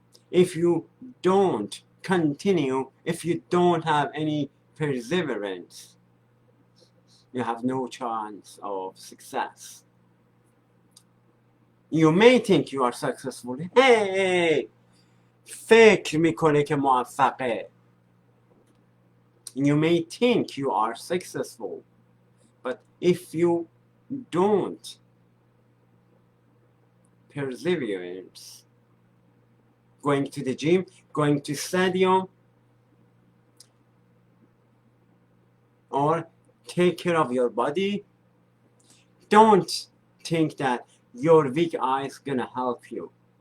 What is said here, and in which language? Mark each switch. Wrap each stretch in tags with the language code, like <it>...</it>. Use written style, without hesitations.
<en>If you don't continue, if you don't have any perseverance, you have no chance of success. You may think you are successful.</en> <fa>Hey, فکر میکنه که موفقه.</fa> <en>You may think you are successful, but if you don't perseverance, going to the gym, going to stadium, or take care of your body, don't think that your weak eye is gonna help you.</en>